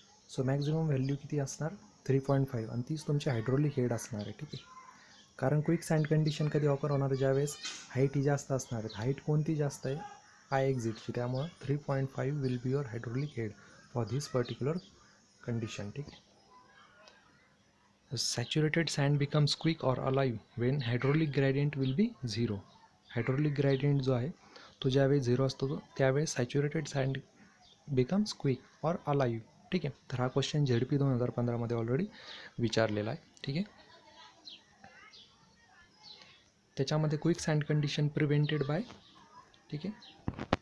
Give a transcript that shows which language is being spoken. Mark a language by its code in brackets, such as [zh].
[mr] So maximum value किती असणार 3.5 आणि तीच तुमची हायड्रोलिक हेड असणार आहे, ठीक आहे. कारण क्विक सँड कंडिशन कधी ऑकर होणार ज्यावेळेस हाईट ही जास्त असणार आहे. [en] height [mr] कोणती जास्त आहे [en] I एक्झिटची, [mr] त्यामुळं [en] 3.5 will be your hydraulic head for this particular condition, [mr] ठीक आहे. [en] Saturated sand becomes quick or alive when hydraulic gradient will be 0. [mr] Hydraulic gradient जो आहे तो ज्यावेळेस 0 असतो त्यावेळेस [en] saturated sand becomes quick or alive, [mr] ठीक आहे. तर हा क्वेश्चन ZP 2015मध्ये ऑलरेडी विचारलेला आहे, ठीक आहे. त्याच्यामध्ये quick sand condition prevented bye, ठीक आहे.